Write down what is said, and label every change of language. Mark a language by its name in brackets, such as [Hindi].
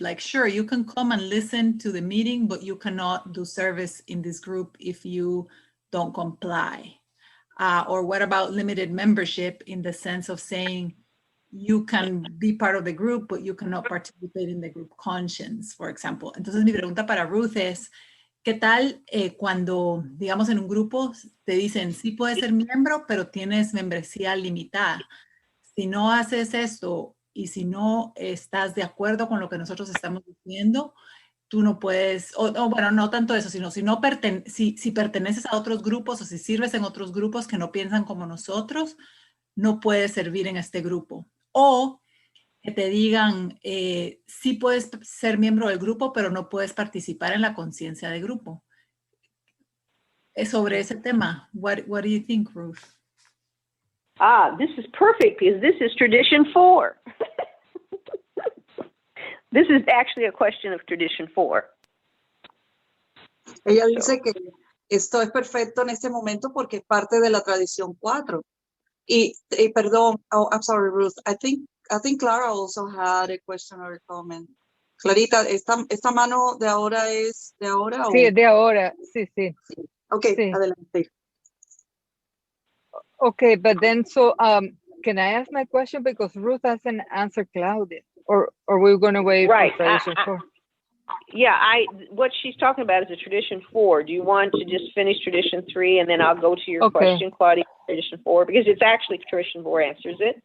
[English] Like, sure, you can come and listen to the meeting, but you cannot do service in this group if you don't comply. Or what about limited membership in the sense of saying you can be part of the group, but you cannot participate in the group conscience, for example. [Spanish] Entonces mi pregunta para Ruth es, ¿qué tal cuando, digamos, en un grupo te dicen, sí puedes ser miembro, pero tienes membresía limitada? Si no haces esto y si no estás de acuerdo con lo que nosotros estamos diciendo, tú no puedes, bueno, no tanto eso, sino si perteneces a otros grupos o si sirves en otros grupos que no piensan como nosotros, no puedes servir en este grupo. O que te digan, sí puedes ser miembro del grupo, pero no puedes participar en la conciencia de grupo. Sobre ese tema, [English] what do you think, Ruth? This is perfect because this is tradition 4. This is actually a question of tradition 4. [Spanish] Ella dice que esto es perfecto en este momento porque es parte de la tradición 4. Y perdón, [English] I'm sorry, [Spanish] Ruth. [English] I think Clara also had a question or a comment. [Spanish] Clarita, ¿esta mano de ahora es de ahora? Sí, es de ahora. Sí. Ok, sí. Adelante. [English] Okay, but then can I ask my question because Ruth hasn't answered Claudia, or we're going to wait right. for tradition 4? Yeah, what she's talking about is a tradition 4. Do you want to just finish tradition 3 and then I'll go to your question, Claudia, tradition 4, because it's actually tradition 4 answers it.